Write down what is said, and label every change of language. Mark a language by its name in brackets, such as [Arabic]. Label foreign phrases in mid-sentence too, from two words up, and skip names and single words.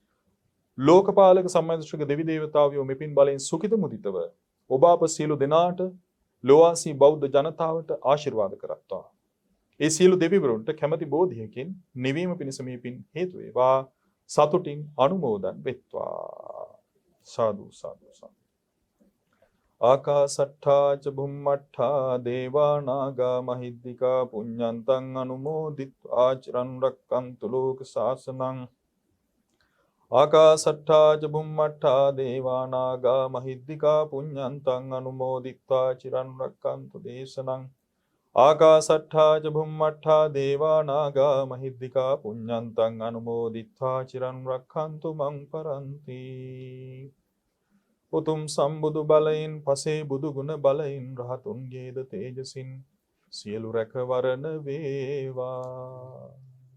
[Sinhala] ලෝකපාලක සම්මාදිෂ්ඨක දෙවි දේවතාවෝ මෙපින් බලෙන් සුඛිත මුදිතව ඔබ අප සියලු දෙනාට ලෝවාසී බෞද්ධ ජනතාවට ආශිර්වාද කරත්වා. ඒ සියලු දෙවිවරුන්ට කැමැති බෝධියකින් නිවීම පිණිස මේ පින් හේතු වේවා. සතුටින් අනුමෝදන් වෙත්වා. සාදු සාදු සාදු. [Pali] ආකාසට්ඨා ච බුම්මට්ඨා දේවා නාග මහිද්దికා පුඤ්ඤන්තං අනුමෝදිත්වා චිරන් රැක්කන්තු ලෝක සාසනං. ආකාසට්ඨා ච බුම්මට්ඨා දේවා නාග මහිද්దికා පුඤ්ඤන්තං අනුමෝදිත්වා චිරන් රැක්කන්තු දේශනං. ආකාසට්ඨා ච බුම්මට්ඨා දේවා නාග මහිද්దికා පුඤ්ඤන්තං අනුමෝදිත්වා චිරන් රැක්කන්තු මං පරන්ති. [Sinhala] උතුම් සම්බුදු බලයෙන් පසේ බුදු ගුණ බලයෙන් රහතුන්ගේද තේජසින් සියලු රැකවරණ වේවා.